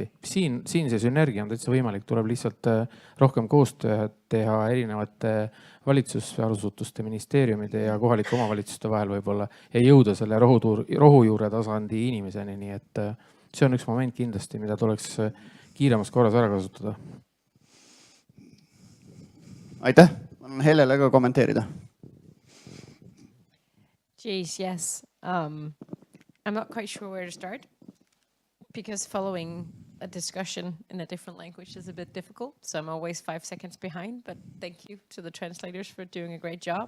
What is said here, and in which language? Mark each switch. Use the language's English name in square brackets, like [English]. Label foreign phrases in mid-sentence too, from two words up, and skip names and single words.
[Estonian] Siin see sünergia on täitsa võimalik, tuleb lihtsalt rohkem koostööd teha erinevate valitsusasutuste, ministeeriumide ja kohalike omavalitsuste vahel võib-olla ja jõuda selle rohujuure tasandi inimeseni. Nii et see on üks moment kindlasti, mida tuleks kiiremas korras ära kasutada. aitäh, annan Hellele ka kommenteerida. [English] Geez, yes. I'm not quite sure where to start because following a discussion in a different language is a bit difficult. So I'm always 5 seconds behind, but thank you to the translators for doing a great job.